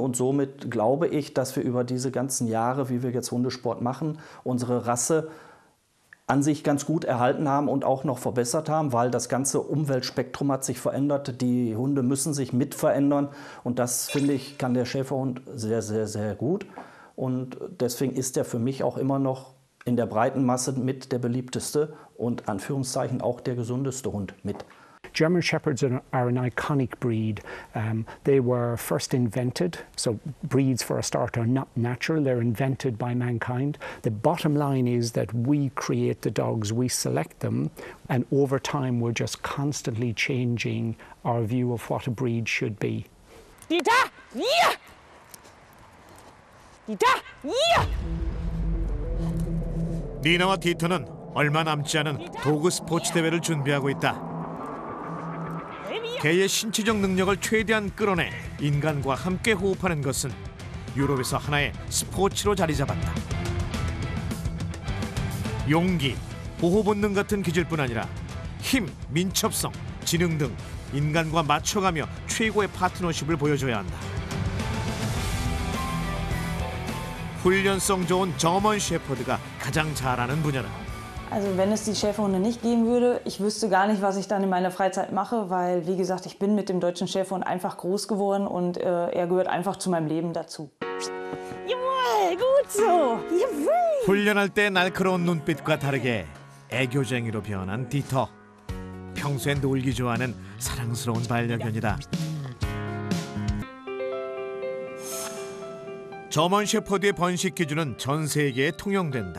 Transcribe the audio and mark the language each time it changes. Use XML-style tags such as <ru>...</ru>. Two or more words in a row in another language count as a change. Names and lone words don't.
<de>Und somit glaube ich, dass wir über diese ganzen Jahre, wie wir jetzt Hundesport machen, unsere Rasse an sich ganz gut erhalten haben und auch noch verbessert haben, weil das ganze Umweltspektrum hat sich verändert. Die Hunde müssen sich mit verändern und das, finde ich, kann der Schäferhund sehr, sehr, sehr gut. Und deswegen ist er für mich auch immer noch in der breiten Masse mit der beliebteste und Anführungszeichen auch der gesundeste Hund mit.</de> <en>German Shepherds are an iconic breed. They were first invented, so breeds for a start are not natural, they're invented by mankind. The bottom line is that we create the dogs, we select them, and over time we're just constantly changing our view of what a breed should be.</en> <de>Dieter, hier! Dieter, hier!</de> <ko>니나와 디터는 얼마 남지 않은 도그 스포츠 대회를 준비하고 있다. 개의 신체적 능력을 최대한 끌어내 인간과 함께 호흡하는 것은 유럽에서 하나의 스포츠로 자리 잡았다. 용기, 보호 본능 같은 기질뿐 아니라 힘, 민첩성, 지능 등 인간과 맞춰가며 최고의 파트너십을 보여줘야 한다. 훈련성 좋은 저먼 셰퍼드가 가장 잘하는 분야는</ko> <de>Also wenn es die Schäferhunde nicht geben würde, ich wüsste gar nicht, was ich dann in meiner Freizeit mache, weil, wie gesagt, ich bin mit dem deutschen Schäferhund einfach groß geworden und er gehört einfach zu meinem Leben dazu. Jawohl, gut so, jawohl!</de> <ko>훈련할 때 날카로운 눈빛과 다르게 애교쟁이로 변한 디터. 평소에 놀기 좋아하는 사랑스러운 반려견이다. 저먼 셰퍼드의 번식 기준은 전 세계에 통용된다.</ko>